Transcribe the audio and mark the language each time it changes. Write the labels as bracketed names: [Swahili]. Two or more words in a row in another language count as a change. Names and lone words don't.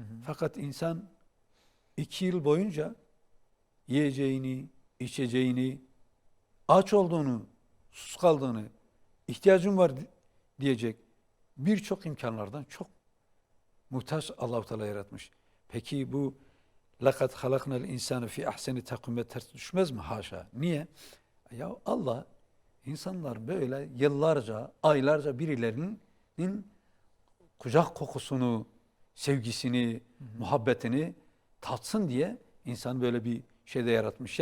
[Turkish] Fakat insan 2 yıl boyunca yiyeceğini, içeceğini, aç olduğunu, susuz kaldığını, ihtiyacım var diyecek birçok imkanlardan çok muhtaç Allah-u Teala yaratmış. Peki bu [Arabic] لَقَدْ خَلَقْنَا الْاِنْسَانَ فِي اَحْسَنِ تَقْوِمَ [Turkish] ters düşmez mi? Haşa. Niye? Ya Allah insanlar böyle yıllarca, aylarca birilerinin kucak kokusunu, sevgisini, muhabbetini tatsın diye insan böyle bir şeyde yaratmış.